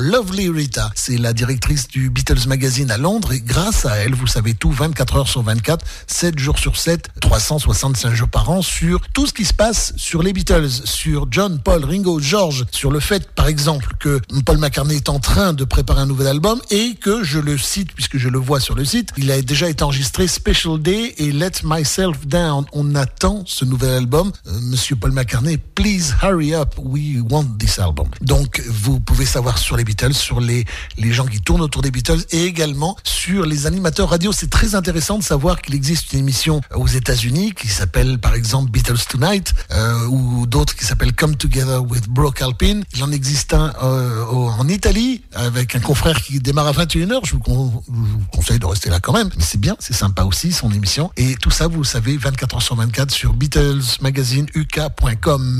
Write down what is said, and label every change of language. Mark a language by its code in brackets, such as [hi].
[fr] Lovely Rita, c'est la directrice du Beatles Magazine à Londres, et grâce à elle, vous savez tout, 24 heures sur 24, 7 jours sur 7, 365 jours par an, sur tout ce qui se passe sur les Beatles, sur John, Paul, Ringo, George, sur le fait, par exemple, que Paul McCartney est en train de préparer un nouvel album et que, je le cite puisque je le vois sur le site, il a déjà été enregistré Special Day et Let Myself Down. On attend ce nouvel album. Monsieur [en] Paul McCartney, please hurry up, we want this album. [fr] Donc, vous pouvez savoir sur les Beatles, sur les gens qui tournent autour des Beatles et également sur les animateurs radio. C'est très intéressant de savoir qu'il existe une émission aux États-Unis qui s'appelle par exemple Beatles Tonight ou d'autres qui s'appellent Come Together with Brooke Alpin. Il en existe un en Italie avec un confrère qui démarre à 21h, je vous conseille de rester là quand même, mais c'est bien, c'est sympa aussi son émission, et tout ça vous le savez 24h sur 24 sur BeatlesMagazineUK.com.